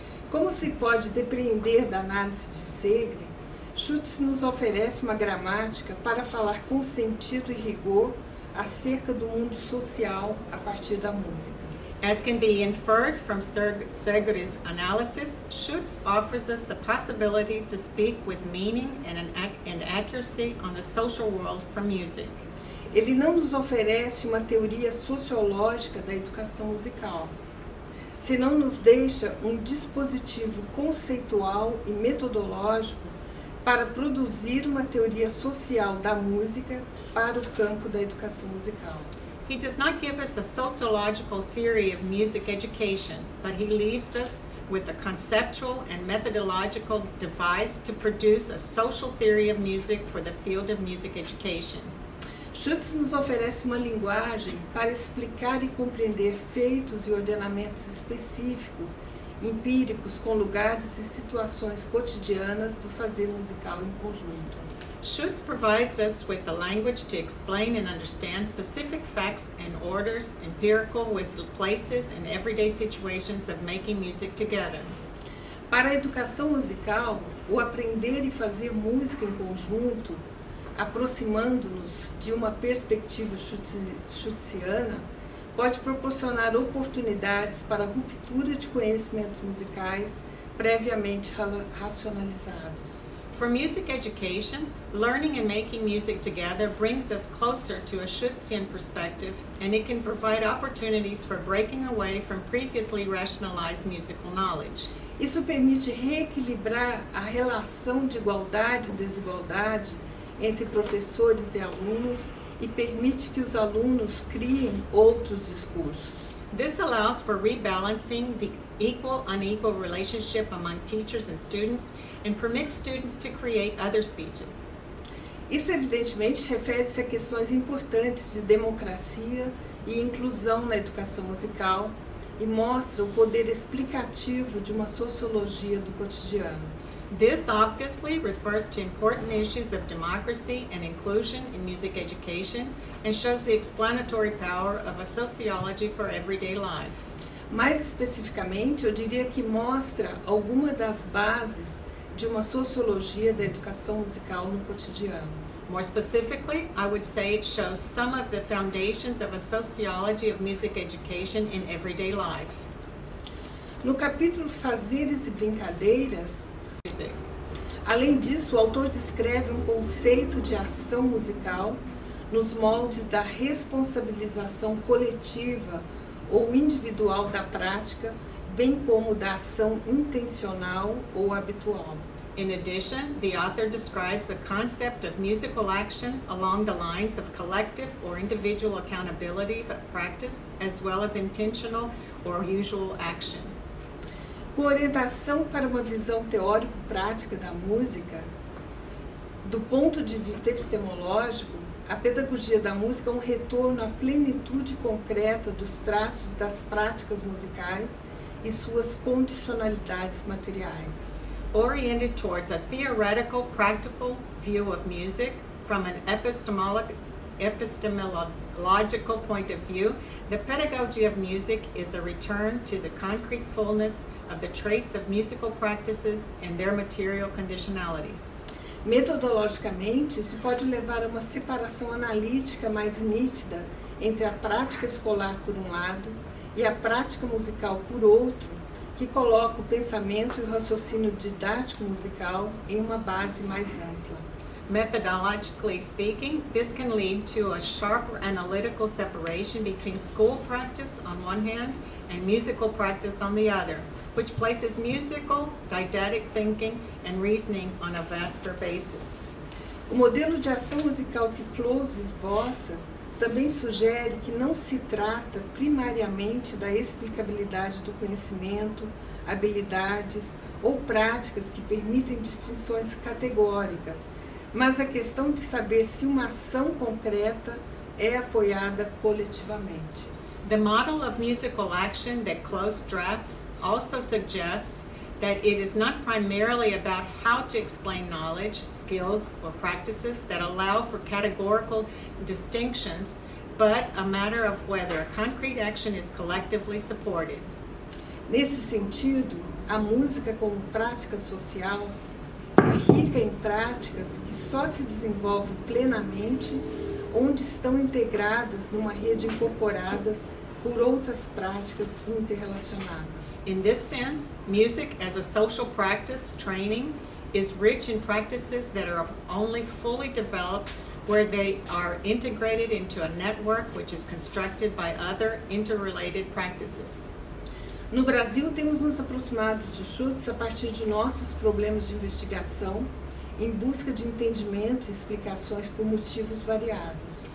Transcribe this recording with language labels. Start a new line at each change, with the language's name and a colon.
Portuguese: Como se pode depreender da análise de Segre, Schutz nos oferece uma gramática para falar com sentido e rigor acerca do mundo social a partir da música.
English: As can be inferred from Segre's analysis, Schutz offers us the possibility to speak with meaning and accuracy on the social world from music.
Portuguese: Ele não nos oferece uma teoria sociológica da educação musical, senão nos deixa um dispositivo conceitual e metodológico para produzir uma teoria social da música para o campo da educação musical.
English: He does not give us a sociological theory of music education, but he leaves us with a conceptual and methodological device to produce a social theory of music for the field of music education.
Portuguese: Schutz nos oferece uma linguagem para explicar e compreender feitos e ordenamentos específicos, empíricos, com lugares e situações cotidianas do fazer musical em conjunto.
English: Schutz provides us with the language to explain and understand specific facts and orders, empirical with places and everyday situations of making music together.
Portuguese: Para a educação musical, o aprender e fazer música em conjunto, aproximando-nos de uma perspectiva schutziana, pode proporcionar oportunidades para a ruptura de conhecimentos musicais previamente racionalizados.
English: For music education, learning and making music together brings us closer to a Schutzian perspective, and it can provide opportunities for breaking away from previously rationalized musical knowledge.
Portuguese: Isso permite reequilibrar a relação de igualdade e desigualdade entre professores e alunos e permite que os alunos criem outros discursos.
English: This allows for rebalancing the equal-unequal relationship among teachers and students and permits students to create other speeches.
Portuguese: Isso evidentemente refere-se a questões importantes de democracia e inclusão na educação musical e mostra o poder explicativo de uma sociologia do cotidiano.
English: This obviously refers to important issues of democracy and inclusion in music education and shows the explanatory power of a sociology for everyday life.
Portuguese: Mais especificamente, eu diria que mostra alguma das bases de uma sociologia da educação musical no cotidiano.
English: More specifically, I would say it shows some of the foundations of a sociology of music education in everyday life.
Portuguese: No capítulo Fazeres e Brincadeiras, Music. além disso, o autor descreve um conceito de ação musical nos moldes da responsabilização coletiva ou individual da prática, bem como da ação intencional ou habitual.
English: In addition, the author describes the concept of musical action along the lines of collective or individual accountability of practice, as well as intentional or usual action.
Portuguese: Com orientação para uma visão teórico-prática da música, do ponto de vista epistemológico, a pedagogia da música é um retorno à plenitude concreta dos traços das práticas musicais e suas condicionalidades materiais.
English: Oriented towards a theoretical, practical view of music from an epistemological point of view, the pedagogy of music is a return to the concrete fullness of the traits of musical practices and their material conditionalities.
Portuguese: Metodologicamente, isso pode levar a uma separação analítica mais nítida entre a prática escolar por um lado e a prática musical por outro, que coloca o pensamento e o raciocínio didático musical em uma base mais ampla.
English: Methodologically speaking, this can lead to a sharp analytical separation between school practice on one hand and musical practice on the other, which places musical, didactic thinking and reasoning on a vaster basis.
Portuguese: O modelo de ação musical que Close esboça também sugere que não se trata primariamente da explicabilidade do conhecimento, habilidades ou práticas que permitem distinções categóricas, mas a questão de saber se uma ação concreta é apoiada coletivamente.
English: The model of musical action that close drafts also suggests that it is not primarily about how to explain knowledge, skills, or practices that allow for categorical distinctions, but a matter of whether a concrete action is collectively supported.
Portuguese: Nesse sentido, a música como prática social é rica em práticas que só se desenvolvem plenamente onde estão integradas numa rede incorporadas por outras práticas interrelacionadas.
English: In this sense, music as a social practice training is rich in practices that are only fully developed where they are integrated into a network which is constructed by other interrelated practices.
Portuguese: No Brasil, temos nos aproximado de Schutz a partir de nossos problemas de investigação, em busca de entendimento e explicações por motivos variados.